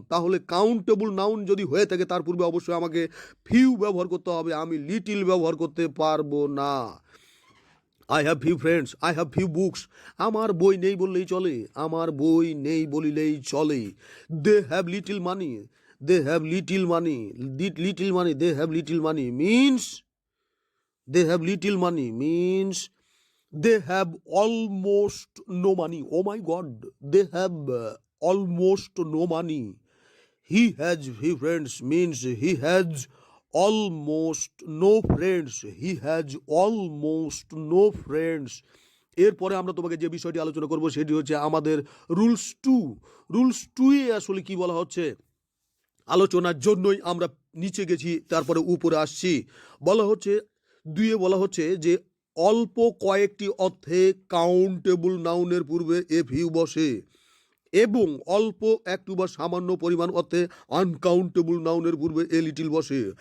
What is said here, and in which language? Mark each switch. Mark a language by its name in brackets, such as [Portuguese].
[Bangla] তাহলে countable noun যদি হয়ে থাকে তার পূর্বে অবশ্যই আমাকে ফিউ ব্যবহার করতে হবে, আমি লিটিল ব্যবহার করতে পারবো না। [English] I have few friends, I have few books, [Bangla] আমার বই নেই বললেই চলে, আমার বই নেই বলিলেই চলে। [English] They have little money, they have little money, little money, they have little money means they have little money means they have almost no money. Oh my god, they have almost no money. He has few friends means he has almost no friends. He has almost no friends. [Bangla] এরপরে আমরা তোমাকে যে বিষয়টি আলোচনা করব সেটি হচ্ছে আমাদের রুলস টু। রুলস টু এ আসলে কি বলা হচ্ছে, আলোচনার জন্যই আমরা নিচে গেছি, তারপরে উপরে আসছি। বলা হচ্ছে দুইয়ে বলা হচ্ছে যে অল্প কয়েকটি অর্থে কাউন্টেবল নাউনের পূর্বে এফ ইউ বসে এবং অল্প একটু বা সামান্য পরিমাণ অর্থে আনকাউন্টেবল নাউনের পূর্বে এ লিটিল বসে।